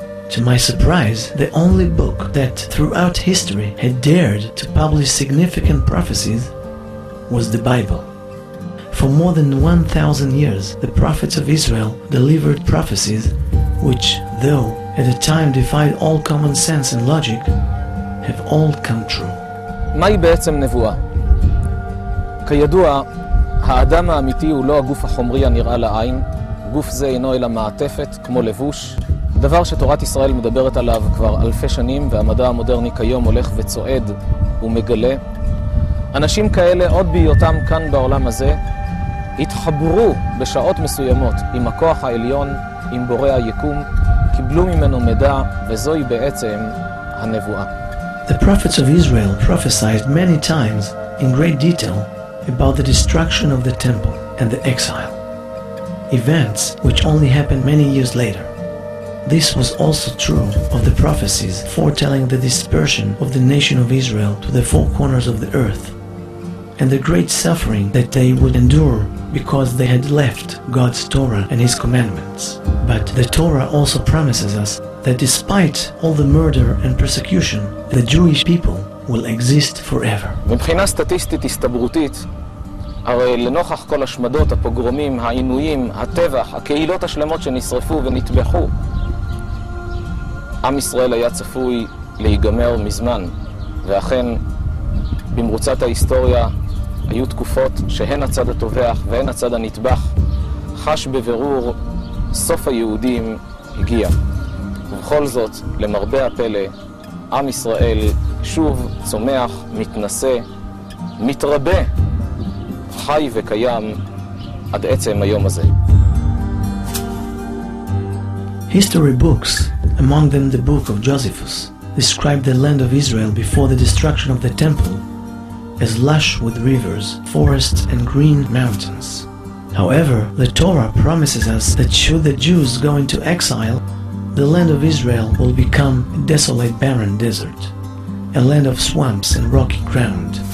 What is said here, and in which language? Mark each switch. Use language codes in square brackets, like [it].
[en] To my surprise, the only book that throughout history had dared to publish significant prophecies was the Bible. For more than 1,000 years, the prophets of Israel delivered prophecies which, though at the time defied all common sense and logic, have all come true. [he] מהי בעצם נבואה? כידוע, האדם האמיתי הוא לא הגוף החומרי הנראה לעין. גוף זה אינו אלא מעטפת, כמו לבוש. דבר שתורת ישראל מדברת עליו כבר אלפי שנים, והמדע המודרני כיום הולך וצועד ומגלה. אנשים כאלה, עוד בהיותם כאן בעולם הזה, התחברו בשעות מסוימות עם הכוח העליון, עם בורא היקום, קיבלו ממנו מידע, וזוהי בעצם הנבואה. [en] The prophets of Israel prophesied many times in great detail about the destruction of the temple and the exile, events which only happened many years later. This was also true of the prophecies foretelling the dispersion of the nation of Israel to the four corners of the earth, and the great suffering that they would endure because they had left God's Torah and His commandments. But the Torah also promises us that despite all the murder and persecution, the Jewish people will exist forever. [he] מבחינה סטטיסטית הסתברותית, הרי לנוכח כל השמדות, הפוגרומים, העינויים, הטבח, הקהילות השלמות שנשרפו ונטבחו, עם ישראל היה צפוי להיגמר מזמן, ואכן במרוצת ההיסטוריה היו תקופות שהן הצד הטובח והן הצד הנטבח חש בבירור סוף היהודים הגיע. ובכל זאת, למרבה הפלא, עם ישראל שוב צומח, מתנשא, מתרבה, חי וקיים עד עצם היום הזה. [en] History books, among them the book of Josephus, describe the land of Israel before the destruction of the temple as lush with rivers, forests, and green mountains. However, the Torah promises us that should the Jews go into exile, the land of Israel will become a desolate, barren desert, a land of swamps and rocky ground.